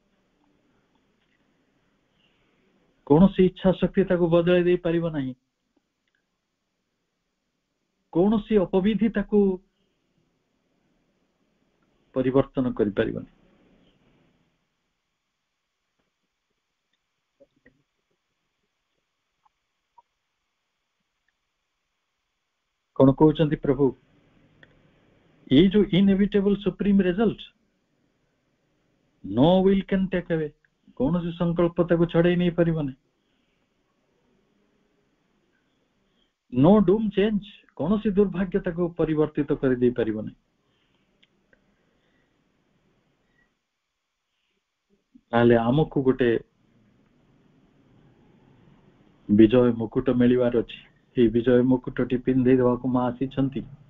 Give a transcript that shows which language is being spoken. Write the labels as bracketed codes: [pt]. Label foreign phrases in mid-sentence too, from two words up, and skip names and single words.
[or] କୌଣସି ଇଚ୍ଛା ଶକ୍ତି ତାକୁ ବଦଳାଇ ଦେଇ ପାରିବ ନାହିଁ, କୌଣସି ଅପବିଧି ତାକୁ ପରିବର୍ତ୍ତନ କରିପାରିବନି। କଣ କହୁଛନ୍ତି ପ୍ରଭୁ? ଏଇ ଯୋଉ [en] inevitable supreme result, no will can take away, [or] କୌଣସି ସଂକଳ୍ପ ତାକୁ ଛଡେଇ ନେଇ ପାରିବନି। [en] no doom change, [or] କୌଣସି ଦୁର୍ଭାଗ୍ୟ ତାକୁ ପରିବର୍ତ୍ତିତ କରିଦେଇ ପାରିବନି। ତାହେଲେ ଆମକୁ ଗୋଟେ ବିଜୟ ମୁକୁଟ ମିଳିବାର ଅଛି। এই ବିଜୟ ମୁକୁଟଟି ପିନ୍ଧେଇ ଦେବାକୁ ମା ଆସିଛନ୍ତି।